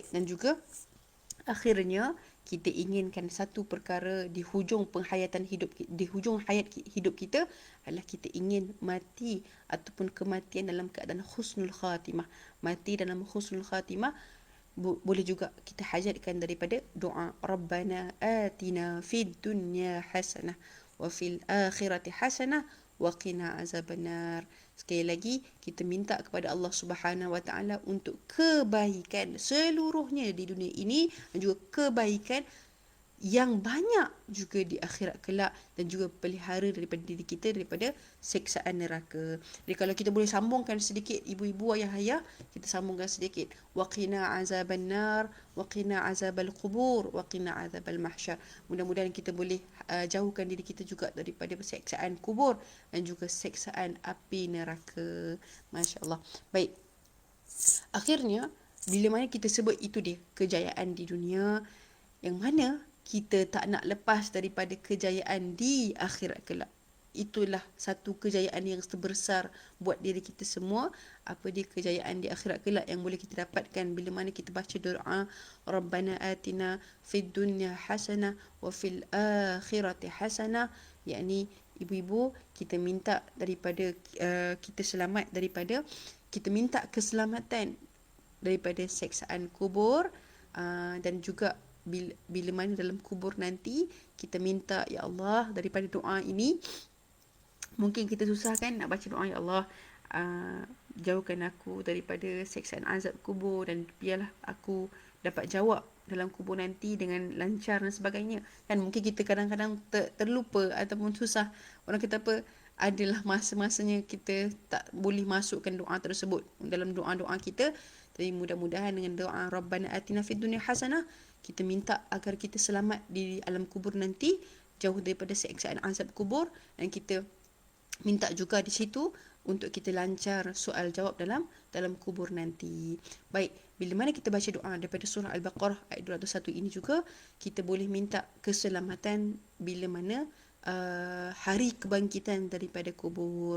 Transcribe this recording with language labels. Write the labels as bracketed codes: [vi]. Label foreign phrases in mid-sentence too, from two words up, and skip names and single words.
[ms] Dan juga akhirnya kita inginkan satu perkara di hujung penghayatan hidup, di hujung hayat hidup kita adalah kita ingin mati ataupun kematian dalam keadaan [ar] حسن الخاتمة. [ms] Mati dalam [ar] حسن الخاتمة [ms] boleh juga kita hajatkan daripada doa [ar] ربنا آتنا في الدنيا حسنة وفي الآخرة حسنة وقنا عذاب النار. [ms] Sekali lagi kita minta kepada Allah [ar] سبحانه وتعالى [ms] untuk kebaikan seluruhnya di dunia ini dan juga kebaikan yang banyak juga di akhirat kelak, dan juga pelihara daripada diri kita daripada seksaan neraka. Jadi kalau kita boleh sambungkan sedikit, ibu-ibu, ayah-ayah, kita sambungkan sedikit. [ar] وقنا عذاب النار وقنا عذاب القبر وقنا عذاب المحشر. [ms] Mudah-mudahan kita boleh jauhkan diri kita juga daripada seksaan kubur dan juga seksaan api neraka. Masya-Allah. Baik. Akhirnya, bila mana kita sebut itu dia kejayaan di dunia, yang mana kita tak nak lepas daripada kejayaan di akhirat kelak. Itulah satu kejayaan yang terbesar buat diri kita semua. Apa dia kejayaan di akhirat kelak yang boleh kita dapatkan bila mana kita baca doa [ar] ربنا آتنا في الدنيا حسنة وفي الآخرة حسنة. [ms] Yakni ibu-ibu, kita minta daripada kita selamat daripada, kita minta keselamatan daripada seksaan kubur, dan juga bila mana dalam kubur nanti kita minta, ya Allah, daripada doa ini mungkin kita susah kan nak baca doa, ya Allah, jauhkan aku daripada seksaan azab kubur dan biarlah aku dapat jawab dalam kubur nanti dengan lancar dan sebagainya. Kan mungkin kita kadang-kadang terlupa ataupun susah. Orang kata apa, adalah masa-masanya kita tak boleh masukkan doa tersebut dalam doa-doa kita. Tapi mudah-mudahan dengan doa [ar] ربنا آتنا في الدنيا حسنة, [ms] kita minta agar kita selamat di alam kubur nanti, jauh daripada seksaan azab kubur, dan kita minta juga di situ untuk kita lancar soal jawab dalam kubur nanti. Baik, bila mana kita baca doa daripada surah Al-Baqarah ayat 201 ini juga, kita boleh minta keselamatan bila mana hari kebangkitan daripada kubur.